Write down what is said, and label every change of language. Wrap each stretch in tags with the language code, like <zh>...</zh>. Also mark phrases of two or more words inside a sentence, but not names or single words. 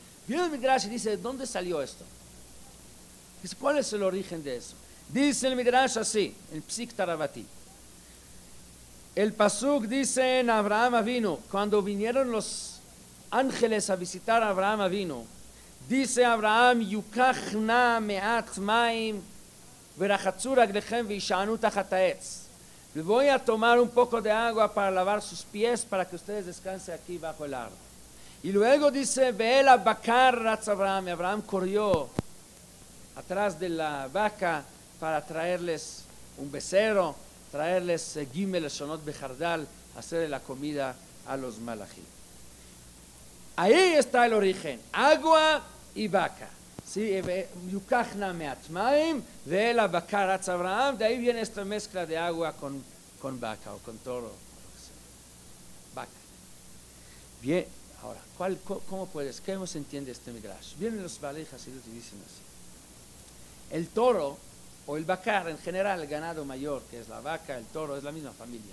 <es>Viene el Midrash y dice, ¿de dónde salió esto? Dice, ¿cuál es el origen de eso? Dice el Midrash así, en Psik Tarabati. El Pasuk dice en Abraham Avinu, cuando vinieron los ángeles a visitar a Abraham Avinu, dice Abraham,</es> <he>יוקח נא מעט מים ורחצו רגליכם והשענו תחת העץ.</he> <es>Le voy a tomar un poco de agua para lavar sus pies para que ustedes descansen aquí bajo el árbol. Y luego dice,</es> <he>ואל הבקר רץ אברהם.</he> <es>Abraham corrió atrás de la vaca para traerles un becerro, traerles</es> <he>ג' לשונות בחרדל,</he> <es>hacerle la comida a los malachim. Ahí está el origen, agua y vaca. Sí,</es> <he>יוקח נא מעט מים ואל הבקר רץ אברהם.</he> <es>De ahí viene esta mezcla de agua con vaca o con toro. Vaca. Bien, ahora, ¿cómo se entiende este midrash? Vienen los</es> <he>בעלי החסידות</he> <es>y dicen así. El toro o el bakar, en general, el ganado mayor, que es la vaca, el toro, es la misma familia.</es>